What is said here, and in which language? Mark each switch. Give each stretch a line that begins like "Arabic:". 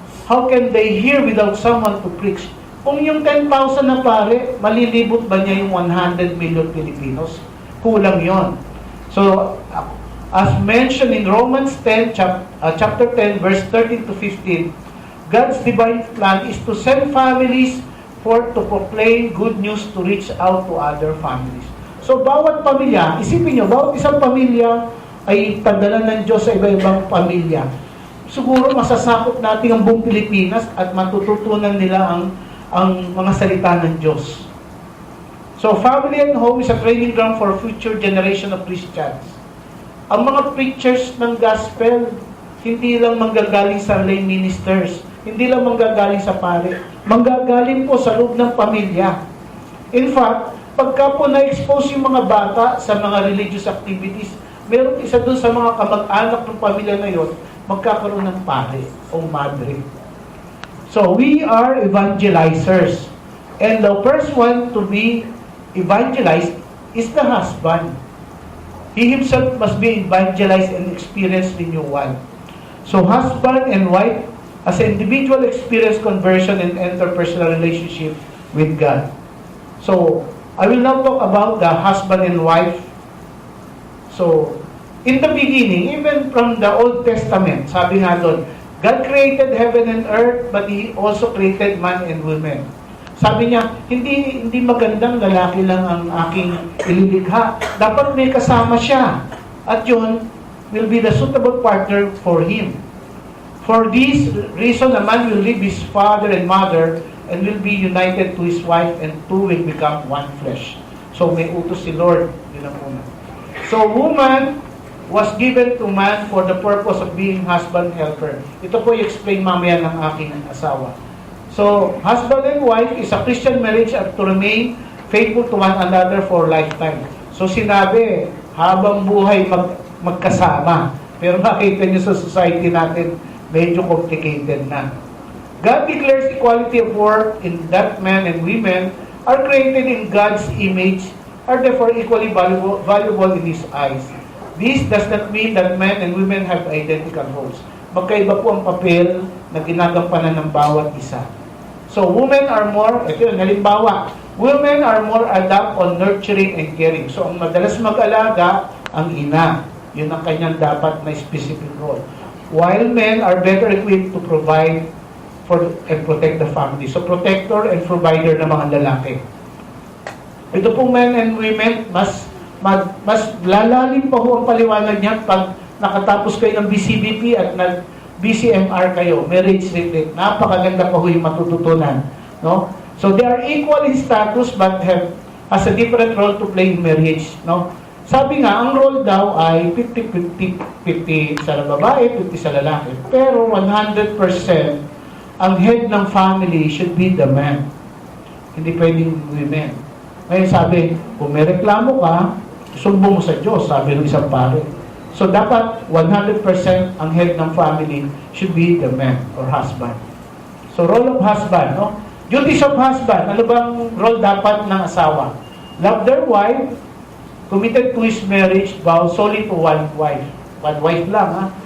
English: How can they hear without someone to preach?
Filipino: Kung yung 10,000 na pare, malilibot ba niya yung 100 million Filipinos? Kulang yon.
English: So, as mentioned in Romans 10, chapter 10, verse 13 to 15, God's divine plan is to send families forth to proclaim good news to reach out to other families.
Filipino: So, bawat pamilya, isipin nyo, bawat isang pamilya ay padala ng Diyos sa iba-ibang pamilya. Siguro masasakop natin ang buong Pilipinas at matututunan nila ang mga salita ng Diyos.
English: So, family and home is a training ground for future generation of Christians.
Filipino: Ang mga preachers ng gospel, hindi lang manggagaling sa lay ministers, hindi lang manggagaling sa pare, manggagaling po sa loob ng pamilya. In fact, pagka po na-expose yung mga bata sa mga religious activities, meron isa dun sa mga kamag-anak ng pamilya na yun, magkakaroon ng pare o madre.
English: So, we are evangelizers. And the first one to be evangelized is the husband. He himself must be evangelized and experience renewal. So, husband and wife, as an individual, experience conversion and interpersonal relationship with God. So, I will now talk about the husband and wife. So, in the beginning, even from the Old Testament,
Filipino: sabi nga doon,
English: God created heaven and earth, but He also created man and women.
Filipino: Sabi niya, hindi magandang lalaki lang ang aking ililikha. Dapat may kasama siya.
English: At yun will be the suitable partner for him. For this reason, a man will leave his father and mother and will be united to his wife, and two will become one flesh.
Filipino: So may utos si Lord. Yun ang una.
English: So woman was given to man for the purpose of being husband helper.
Filipino: Ito po i-explain mamaya ng aking asawa.
English: So, husband and wife is a Christian marriage to remain faithful to one another for lifetime.
Filipino: So, sinabi, habang buhay magkasama. Pero makita nyo sa society natin, medyo complicated na.
English: God declares equality of work in that men and women are created in God's image, are therefore equally valuable in His eyes. This does not mean that men and women have identical roles.
Filipino: Magkaiba po ang papel na ginagampanan ng bawat isa.
English: So, women are more,
Filipino: ito yun, halimbawa,
English: women are more adept on nurturing and caring.
Filipino: So, ang madalas mag-alaga, ang ina. Yun ang kanyang dapat na specific role.
English: While men are better equipped to provide for and protect the family. So, protector and provider
Filipino: ng mga lalaki. Ito pong men and women, mas lalalim pa ho ang paliwanag niyan pag nakatapos kayo ng BCBP at BCMR kayo, marriage retreat. Napakaganda pa ho yung matututunan. No?
English: So, they are equal in status but has a different role to play in marriage.
Filipino: No? Sabi nga, ang role daw ay 50-50 sa babae, 50 sa lalaki.
English: Pero 100% ang head ng family should be the man.
Filipino: Hindi pwedeng women. Ngayon sabi, kung may reklamo ka, sumbong mo sa Diyos, sabi ng isang pare.
English: So, dapat 100% ang head ng family should be the man or husband. So, role of husband, no? Duties of husband,
Filipino: ano bang role dapat ng asawa?
English: Love their wife, committed to his marriage, vow solely to one wife. One wife lang, ha?